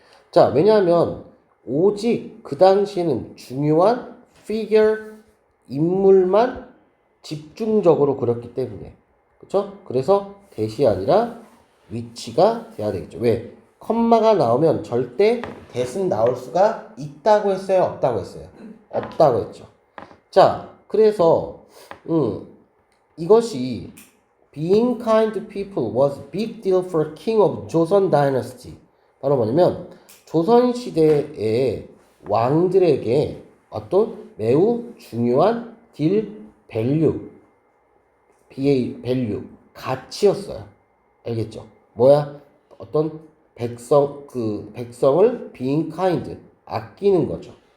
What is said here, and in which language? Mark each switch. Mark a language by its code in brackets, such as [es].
[ko] 자, 왜냐하면 오직 그 당시에는 중요한 figure, 인물만 집중적으로 그렸기 때문에. 그쵸? 그래서 대시 아니라 위치가 돼야 되겠죠. 왜? 컴마가 나오면 절대 대신 나올 수가 있다고 했어요? 없다고 했어요? 없다고 했죠. 자, 그래서 이것이 [en] being kind to people was a big deal for king of 조선 dynasty. [ko] 바로 뭐냐면 조선 시대의 왕들에게 어떤 매우 중요한 딜 밸류, 밸류, 가치였어요. 알겠죠? 뭐야? 어떤 백성을 being kind, 아끼는 거죠.